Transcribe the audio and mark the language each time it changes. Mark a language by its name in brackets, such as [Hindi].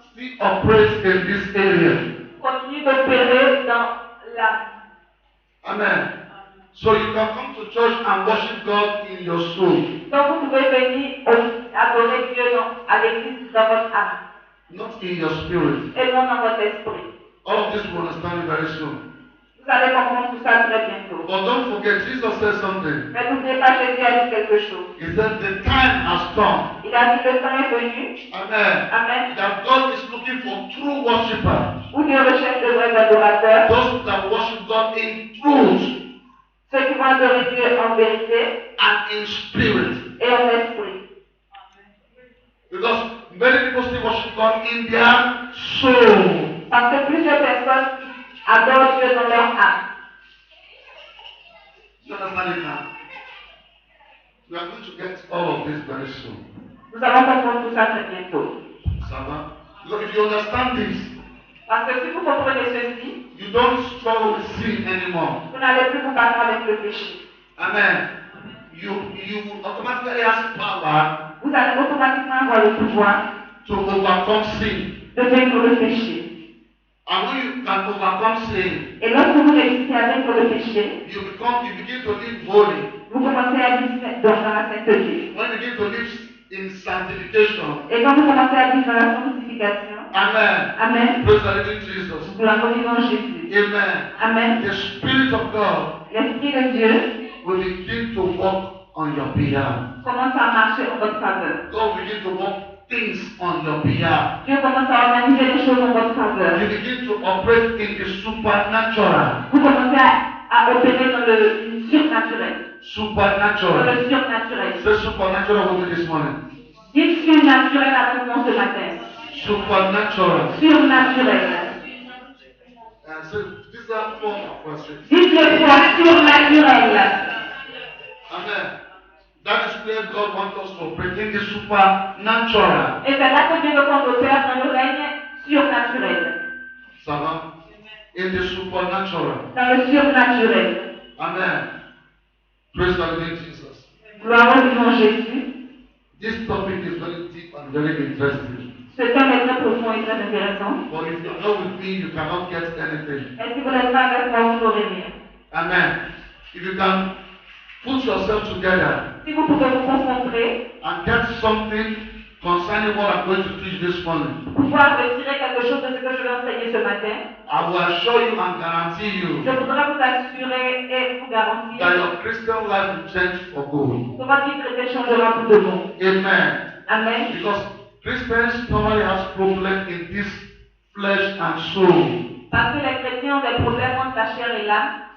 [English] still operate in this area. [French] continuent d'opérer dans la. [English] Amen. So you can come to church and worship God in your soul, [French] Donc vous pouvez venir adorer Dieu à l'église dans votre âme [English] not in your spirit. [French] et non dans votre esprit. [English] All of this will understand very soon. [French] Vous allez comprendre tout ça très bientôt. [English] But don't forget, Jesus said something. [French] Mais n'oubliez pas, Jésus a dit quelque chose. [English] He said, the time has come. [French] Il a dit le temps est venu. [English] Amen. Amen. That God is looking for true worshippers. [French] Où Dieu recherche de vrais adorateurs. [English] Those that worship God in truth [French] Ceux qui vont adorer Dieu en vérité [English] and in spirit. [French] et en esprit. [English] Because many people still worship God in their soul. Parce que plusieurs personnes adorent Dieu dans leur âme. You understand it now? We are going to get all of this very soon. [French] Nous allons comprendre tout ça très bientôt. Ça va? [English] Because if you understand this, [French] Parce que si vous comprenez ceci, [English] you don't struggle with sin anymore. [French] vous n'allez plus vous battre avec le péché. [English] Amen. You will automatically have power [French] Vous allez automatiquement avoir le pouvoir [English] to overcome sin. [French] de vaincre le péché. [English] And when you can overcome sin, [French] Et lorsque vous réussissez à vaincre le péché, [English] you begin to live holy. [French] vous commencez à vivre dans la sainteté. [English] When you begin to live in sanctification, [French] Et quand vous commencez à vivre dans la sanctification, [English] amen. Amen, Praise the living Jesus. [French] nous la vivons Jésus. [English] Amen. Amen. The Spirit of God [French] L'Esprit de Dieu [English] will begin to work on your behalf. [French] commence à marcher en votre faveur. [English] God will begin to work things on your behalf. [French] Dieu commence à organiser les choses en votre faveur. [English] You begin to operate in the supernatural. [French] Vous commencez à opérer dans le surnaturel. Dans [English] Supernatural. [French] le surnaturel. [English] Say supernatural with me this morning. [French] Dites surnaturel avec moi ce matin. [English] Supernatural. [French] Surnaturel. [English] So these are four questions. [French] Dites-le fois surnaturel. [English] Amen. That is where God wants us to operate in the supernatural. [French] Et c'est là que Dieu veut qu'on opère dans le règne surnaturel. Ça va? [English] In the supernatural. [French] Dans le surnaturel. [English] Amen. Praise the Lord Jesus. [French] Gloire au nom de Jésus. [English] This topic is very deep and very interesting. [French] Ce thème est très profond et très intéressant. [English] But if you're not with me, you cannot get anything. [French] Et si vous n'êtes pas avec moi, vous n'aurez rien. [English] Amen. If you can put yourself together [French] Si vous pouvez vous concentrer, [English] and get something concerning what I'm going to teach this morning, [French] pouvoir retirer quelque chose de ce que je vais enseigner ce matin, [English] I will assure you and guarantee you [French] je voudrais vous assurer et vous garantir [English] that your Christian life will change for good. [French] que votre vie chrétienne changera pour de bon. [English] Amen. Amen. Because Christians normally have problems in this flesh and soul. [French] Parce que les chrétiens ont des problèmes entre la chair et l'âme.